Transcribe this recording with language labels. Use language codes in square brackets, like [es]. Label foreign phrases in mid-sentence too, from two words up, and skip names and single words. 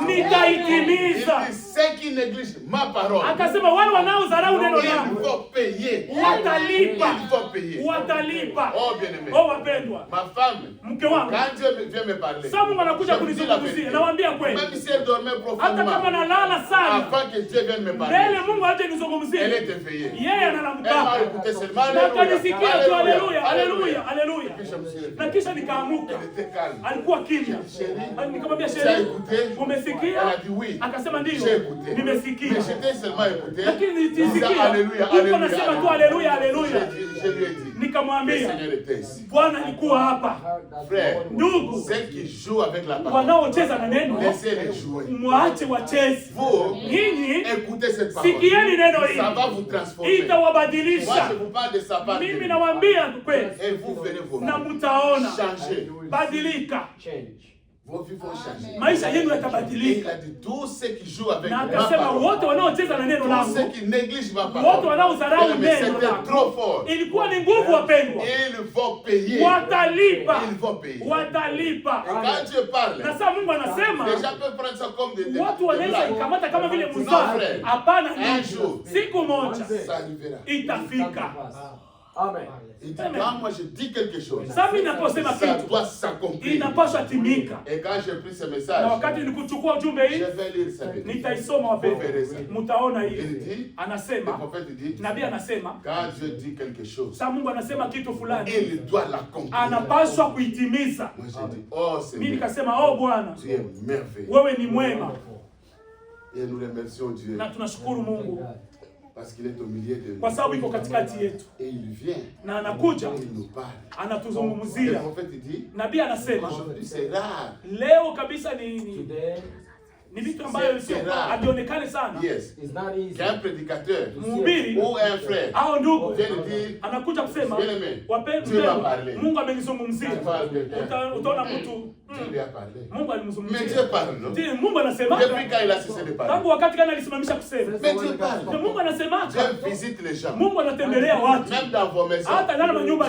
[sw] nitaitimiza. [fr] Il dit ceux qui négligent ma parole, [sw] Akasema wale wanaodharau neno [fr] il [sw] langu [fr] faut payer. [sw] watalipa. [fr] Il faut payer. [sw] Watalipa. [fr] Oh bien-aimé. [sw] Oh wapendwa. [fr] Ma femme, [sw] Mke wangu. [fr] quand Dieu vient me parler, [sw] Sasa Mungu anakuja [fr] je vous dis la [sw] kunizungumzia. [fr] vérité. [sw] Nawaambia kweli. [fr] Même si elle dormait [sw] Hata kama [fr] profondément, [sw] nalala sana, [fr] avant que Dieu vienne me parler, [sw] mbele Mungu aje [fr] elle [sw] nizungumzie. [fr] était éveillée. [sw] Yeye [fr] Elle m'a [sw] analamkaka. [fr] écouté seulement. [sw] Na [fr] Alléluia. [sw] kanisikia tu haleluya, haleluya, [fr] Alléluia. [sw] haleluya. [fr] Puis je me suis [sw] Na [fr] réveillé. [sw] kisha nikaamuka. [fr] Elle était calme. [sw] Alikuwa kimya. Nikamwambia [fr] Tu as [sw] sheria, [fr] écouté? [sw] umesikia? [fr] Elle a dit oui. [sw] Akasema [fr] J'ai [sw] ndio. [fr] écouté. [sw] Nimesikia. [fr] Mais j'étais seulement écouté. [sw] Lakini [fr] Disant [sw] nilisikia. [fr] Alléluia, [sw] Mungu [fr] Alléluia. [sw] anasema tu haleluya, haleluya. [fr] Je lui ai dit, le [sw] Nikamwambia, [fr] Seigneur était ici. [sw] Bwana alikuwa hapa. [fr] Frère, [sw] Ndugu, [fr] ceux qui jouent avec la parole, [sw] wanaocheza na neno, [fr] laissez-les jouer. [sw] mwache wacheze. [fr] Vous, [sw] Nyinyi [fr] écoutez cette parole. [sw] sikieni neno hili. [fr] Ça va vous transformer. Moi, [sw] Itawabadilisha. [fr] je vous parle de sa part. [sw] Mimi nawaambia kweli. [fr] Et vous verrez vos [sw] Na [fr] vies [sw] mtaona [fr] changer. [sw] badilika. [fr] Vos vies vont changer. [sw] Maisha yenu [fr] Et il [sw] yatabadilika. [fr] a dit, tous ceux qui jouent avec [sw] Na [fr] ma [sw] akasema [fr] parole, [sw] wote wanaocheza na neno [fr] tous [sw] langu, [fr] ceux qui négligent ma [sw] wote [fr] parole, [sw] wanaodharau [fr] mais [sw] neno [fr] c'était [sw] langu, [fr] trop fort. [sw] ilikuwa ni nguvu wapendwa. [fr] Ils vont payer. [sw] Watalipa. [fr] Ils vont payer. [sw] Watalipa. [fr] Et quand Dieu parle, [sw] Na sasa Mungu anasema [fr] les gens peuvent prendre ça comme des [sw] watu wanaweza [fr] blagues. [sw] ikamata kama vile [fr] Non, [sw] mzaha. [fr] frère. [sw] Hapana, [fr] Un jour, [sw] siku moja [fr] ça arrivera. [sw] itafika. Amen. [fr] Il dit, quand moi je dis quelque chose, [sw] Sasa mimi naposema [fr] ça [sw] kitu [fr] doit s'accomplir. [sw] inapaswa timika. [fr] Et quand j'ai pris ce [sw] Na [fr] message, [sw] wakati nikuchukua ujumbe [fr] je [sw] hii, [fr] vais lire ça. [sw] nitaisoma wapendwa. Mtaona [fr] Il [sw] hii. [fr] dit, le [sw] Anasema, [fr] prophète dit, [sw] nabii anasema, [fr] quand Dieu dit quelque chose, [sw] sasa Mungu anasema kitu fulani, [fr] il doit l'accomplir. [sw] anapaswa kuitimiza. [fr] Moi j'ai dit, oh [sw] Mimi [fr] Seigneur, [sw] nikasema, oh Bwana, [fr] tu es merveilleux. [sw] wewe ni mwema. [fr] Et nous remercions Dieu [sw] Na tunashukuru Mungu [fr] parce qu'il est au milieu de nous. [sw] kwa sababu iko katikati yetu. [fr] Et il vient, [sw] Na anakuja, [fr] il nous parle. Le [sw] anatuzungumzia. [fr] prophète dit, [sw] Nabii anasema, [fr] aujourd'hui c'est rare. [sw] leo kabisa ni [en] Today [sw] ni vitu ambavyo sio havionekane sana. [en] Yes. is not easy. [fr] Qu'un prédicateur [sw] Mhubiri [fr] ou un frère [sw] au ndugu [fr] vient nous dire, [sw] anakuja kusema [fr] Bien-aimé, [sw] wapendwa, [fr] Dieu va parler. [sw] Mungu amenizungumzia. [fr] Tu parles de quelqu'un. [sw] Utaona mtu [fr] Dieu lui a parlé. [sw] Mungu [fr] Mais [sw] alimzungumzia. [fr] Dieu parle, non? [sw] Ndiyo, Mungu anasema. [fr] Depuis quand il a cessé de parler? [sw] Tangu wakati gani alisimamisha kusema? [fr] Mais Dieu parle. [sw] Na Mungu anasema. [fr] Dieu visite les gens. [sw] Mungu anatembelea watu. [fr] Même dans vos maisons. [sw] Hata ndani ya nyumba